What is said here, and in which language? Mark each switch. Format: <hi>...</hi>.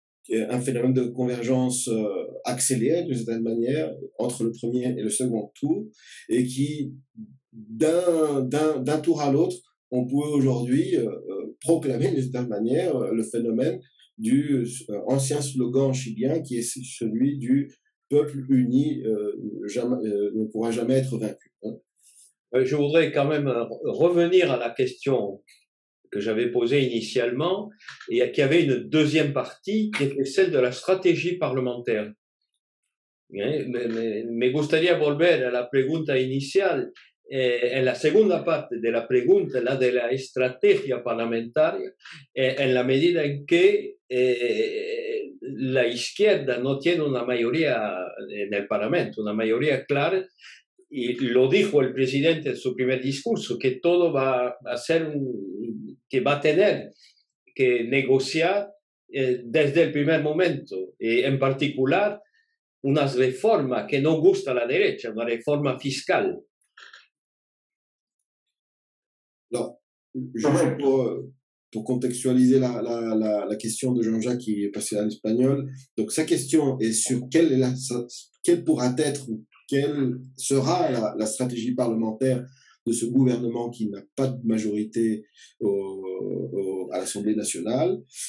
<fr>un phénomène de convergence accéléré d'une certaine manière entre le premier et le second tour, et qui, d'un tour à l'autre, on peut aujourd'hui proclamer d'une certaine manière le phénomène du ancien slogan chilien qui est celui du peuple uni ne pourra jamais être vaincu. Je voudrais quand même revenir à la question que j'avais posée initialement, et qui avait une deuxième partie, qui était celle de la stratégie parlementaire.</fr> <es>Me gustaría volver a la pregunta inicial. En la segunda parte de la pregunta, la de la estrategia parlamentaria, en la medida en que la izquierda no tiene una mayoría en el Parlamento, una mayoría clara, y lo dijo el presidente en su primer discurso, que todo va a ser que va a tener que negociar desde el primer momento, y en particular unas reformas que no gusta a la derecha, una reforma fiscal.</es> <fr>Alors, juste pour contextualiser la question de Jean-Jacques qui est passé à l'espagnol, donc sa question est sur quelle pourra être ou quelle sera la stratégie parlementaire de ce gouvernement qui n'a pas de majorité à l'Assemblée nationale,</fr>